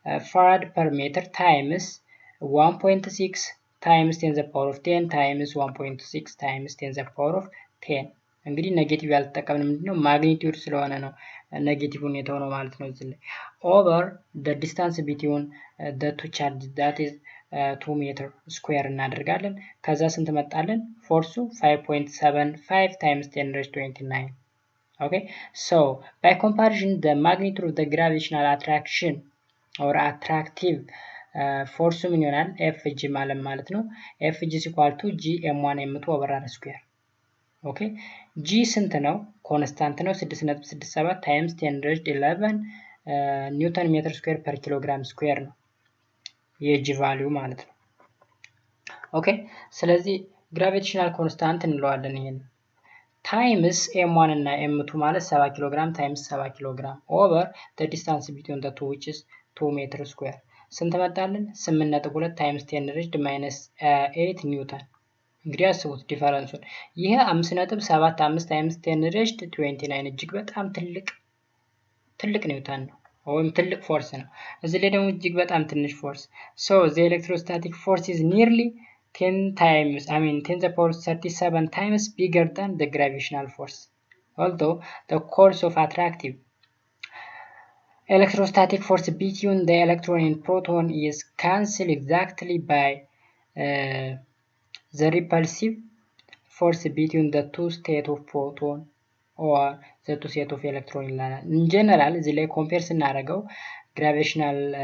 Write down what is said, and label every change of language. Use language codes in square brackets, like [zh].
[am] ፋራድ ፐር ሜትር ታይምስ 1.6 ታይምስ 10 the power of 10 ታይምስ 1.6 ታይምስ 10 the power of 10 እንግዲህ ኔጌቲቭ ያልተጠቀምን ምንድነው ማግኒቲዩድ ስለሆነ ነው ኔጌቲቭን የተሆነው ማለት ነው። እዚህ ላይ ኦቨር the distance between the two charges that is 2 ሜትር ስኩዌር እናደርጋለን። ከዛ ስንት መጣለን? [en] ፎርሱ 5.75 times 10 raised to 29. Okay, so by comparison the magnitude of the gravitational attraction or attractive force [am] ምን ይሆናል? [en] FG ማለት ነው FG is equal to G m1 m2 over r square. [am] Okay, G ስንት ነው? ኮንስታንት ነው 6.67 times 10 raised 11 ኒውተን ሜትር ስኩዌር ፐር ኪሎግራም ስኩዌር ነው የጂ ቫልዩ ማለት ነው። ኦኬ ስለዚህ ግራቪቴሽናል ኮንስታንት እንለዋለን ይሄን ታይምስ m1 እና m2 ማለት 7 ኪሎ ግራም ታይምስ 7 ኪሎ ግራም ኦቨር the distance between the two which is 2 ሜትር ስኩዌር ስንት መጣልን? 8.2 ታይምስ 10 raised minus 8 ኒውተን። እንግዲህ አስቡት ዲፈረንሱን። ይሄ 5.75 ታይምስ 10 raised 29 እጅግ በጣም ትልቅ ኒውተን ነው ወይም ትልቅ ፎርስ ነው። እዚህ ላይ ደግሞ እጅግ በጣም ትንሽ ፎርስ። [en] so the electrostatic force is nearly 10 times 10 the power 37 times bigger than the gravitational force. Although the course of attractive electrostatic force between the electron and proton is cancelled exactly by the repulsive force between the two state of proton or the two state of electron ይላል። in general [am] እዚህ ላይ ኮምፔር ስናደርገው ግራቪቴሽናል